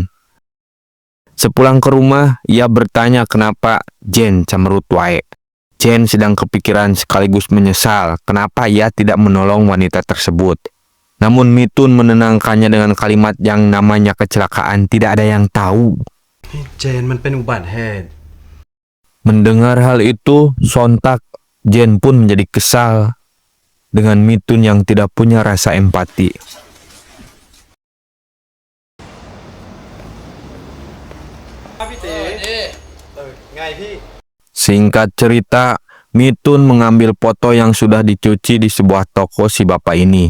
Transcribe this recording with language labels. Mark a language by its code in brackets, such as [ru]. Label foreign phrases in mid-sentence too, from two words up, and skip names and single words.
[id] Sepulang ke rumah, ia bertanya kenapa Jen cemberut wae. Jen sedang kepikiran sekaligus menyesal kenapa ia tidak menolong wanita tersebut. Namun Mitun menenangkannya dengan kalimat yang namanya kecelakaan tidak ada yang tahu. Jen, [th] มันเป็นอุบัติเหตุ [id] Mendengar hal itu, sontak Jen pun menjadi kesal dengan Mitun yang tidak punya rasa empati. Singkat cerita, Mitun mengambil foto yang sudah dicuci di sebuah toko si bapak ini.